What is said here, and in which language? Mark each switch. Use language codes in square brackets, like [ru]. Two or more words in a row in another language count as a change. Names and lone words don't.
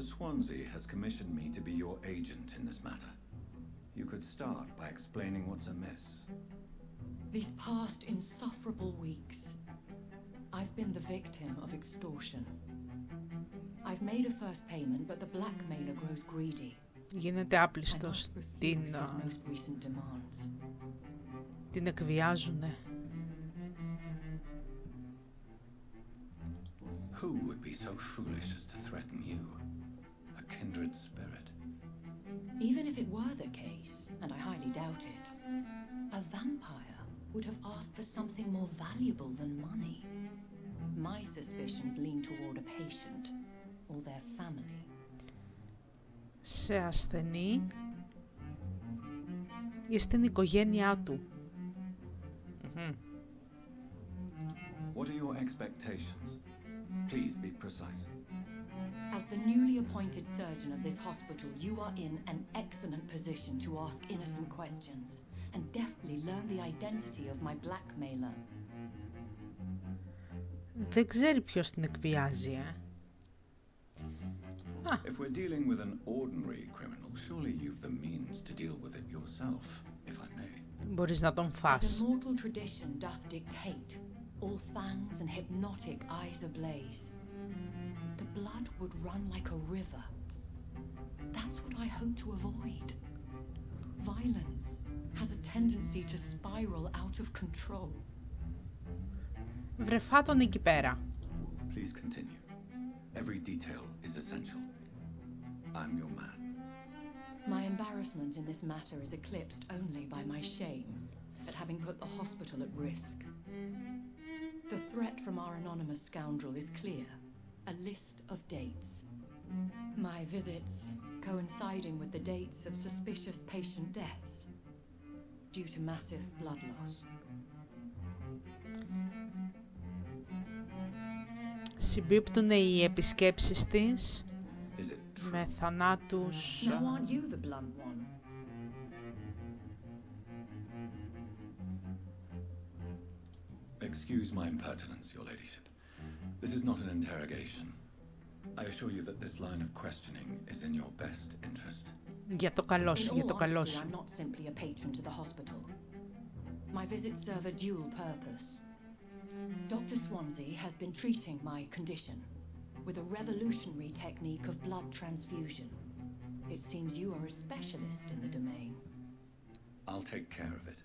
[en] Swansea has commissioned me to be your agent in this matter. You could start by explaining what's amiss. These past insufferable weeks, I've been the victim of extortion. I've made a first payment, but the blackmailer grows greedy. [el] Γίνεται άπλιστος, την εκβιάζουνε. [en] Who would be so foolish as to threaten you? kindred spirit. Even if it were the case, and I highly doubt it, a vampire would have asked for something more valuable than money. My suspicions lean toward a patient or their family. [el] Σε ασθενή ή στην οικογένειά του. [en] What are your expectations? Please be precise. As the newly appointed surgeon of this hospital, you are in an excellent position to ask innocent questions and deftly learn the identity of my blackmailer. [el] Δεν ξέρει ποιος την εκβιάζει, [en] If we're dealing with an ordinary criminal, surely you've the means to deal with it yourself, if I may. [el] Μπορείς να τον φας. [en] The mortal tradition doth dictate, all fangs and hypnotic eyes ablaze. The blood would run like a river. That's what I hope to avoid. Violence has a tendency to spiral out of control. [el] Βρε τον εκεί πέρα. [en] Please continue. Every detail is essential. I'm your man. My embarrassment in this matter is eclipsed only by my shame at having put the hospital at risk. The threat from our anonymous scoundrel is clear. A list of dates. My visits coinciding with the dates of suspicious patient deaths due to massive blood loss. [el] Συμπίπτουν οι επισκέψεις της με θανάτους... [en] Now aren't you the blunt one? Excuse my impertinence, your ladyship. This is not an interrogation. I assure you that this line of questioning is in your best interest. [el] Για το καλό σου, για το καλό σου. [en] I'm not simply a patron to the hospital. My visits serve a dual purpose. Dr. Swansea has been treating my condition with a revolutionary technique of blood transfusion. It seems you are a specialist in the domain. I'll take care of it.